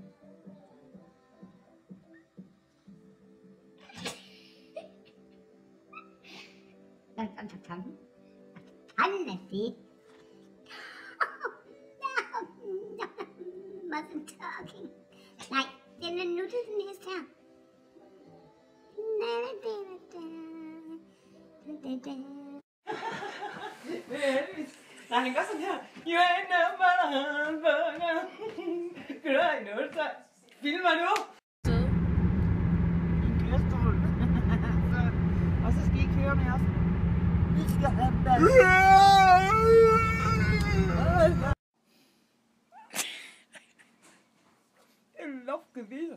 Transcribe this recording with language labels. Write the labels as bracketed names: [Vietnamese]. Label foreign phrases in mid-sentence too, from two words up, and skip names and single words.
[Danish] Hvad fanden er det? [English] Wasn't talking. [Danish] Nej, den er nuttet den hest her. Nej, han gør sådan her. [English] You ain't no motherfucker. [Danish] Kan du have noget, så filmer nu? En kørestol. Og så skal I køre med os. Vi skal have den. En luftgevir.